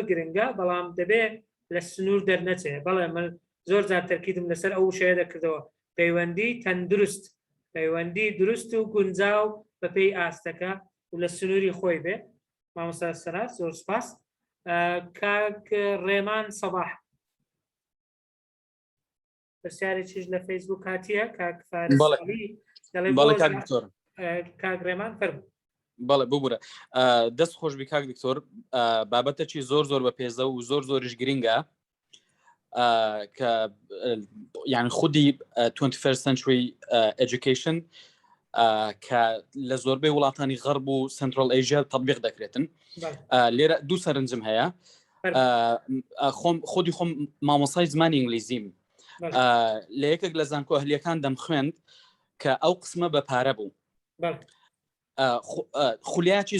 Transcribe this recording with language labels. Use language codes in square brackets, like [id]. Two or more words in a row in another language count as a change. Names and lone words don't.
[ckb] گرنگە بەڵام دەبێت لە سنوور دەرنەچێ بەڵێ من زۆر جار تەرکیدم لەسەر ئەو شەیە دەکردەوە پەیوەندی تەندروست پەیوەندی دروست و گونجاو بەپێی ئاستەکە و لە سنووری خۆی بێ مامۆستا سەنار زۆر سپاس کاک ڕێمان سەباح پرسیارێکیش لە فەیسبوک هاتیە کاک فارسی کاک ڕێمان فەرموو بەڵێ ببوورە دەست خۆشبی کاک دکتۆر بابەتەکی زۆر زۆر بە پێزە و زۆر زۆریش گرینگە کە یعنی خودی [en] 21st century education [ckb] کە لە زۆربەی وڵاتانی غەرب و سنترال ئەیژیا تەطبیق دەکرێتن لێرە دوو سەرنجم هەیە خۆی خۆم مامۆسای زمانی ئینگلیزیم لە یەکێک لە زانکۆ ئەهلیەکان دەم خوێند کە ئەو قسمە بە پارە بوو خولیاکی